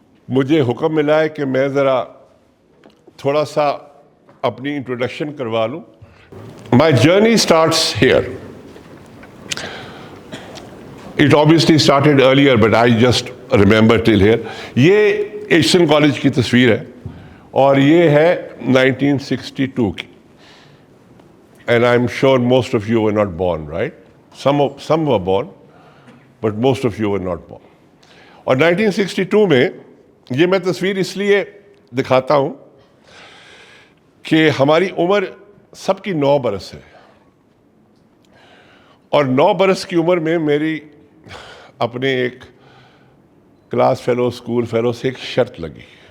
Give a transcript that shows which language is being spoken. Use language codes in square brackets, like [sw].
[ur] مجھے حکم ملا ہے کہ میں ذرا تھوڑا سا اپنی انٹروڈکشن کروا لوں. [en] My journey starts here. It obviously started earlier, but I just remember till here. [ur] یہ ایشین کالج کی تصویر ہے اور یہ ہے 1962 کی. [en] And I'm sure most of you were not born, right? Some were born, but most of you were not born. [ur] اور 1962 میں یہ میں تصویر اس لیے دکھاتا ہوں کہ ہماری عمر سب کی 9 برس ہے، اور 9 برس کی عمر میں میری اپنے ایک کلاس فیلو اسکول فیلو سے ایک شرط لگی.